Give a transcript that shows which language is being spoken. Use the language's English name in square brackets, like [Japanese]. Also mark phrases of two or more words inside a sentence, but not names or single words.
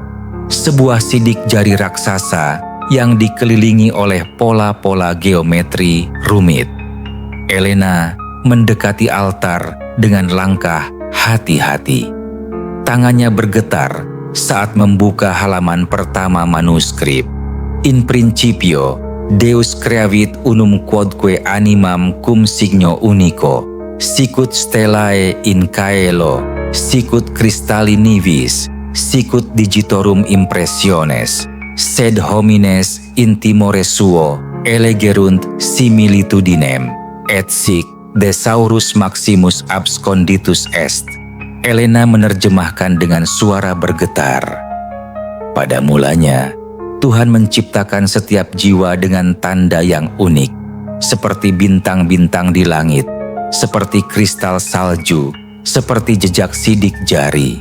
[Indonesian] Sebuah sidik jari raksasa yang dikelilingi oleh pola-pola geometri rumit. Elena mendekati altar dengan langkah hati-hati. Tangannya bergetar saat membuka halaman pertama manuskrip. [Latin] In principio, Deus creavit unum quodque animam cum signo unico, sicut stellae in caelo, sicut cristalli nivis, sicut digitorum impressiones, sed homines in timore suo elegerunt similitudinem, et sic Thesaurus Maximus absconditus est. [Indonesian] Elena menerjemahkan dengan suara bergetar. Pada mulanya, Tuhan menciptakan setiap jiwa dengan tanda yang unik, seperti bintang-bintang di langit, seperti kristal salju, seperti jejak sidik jari.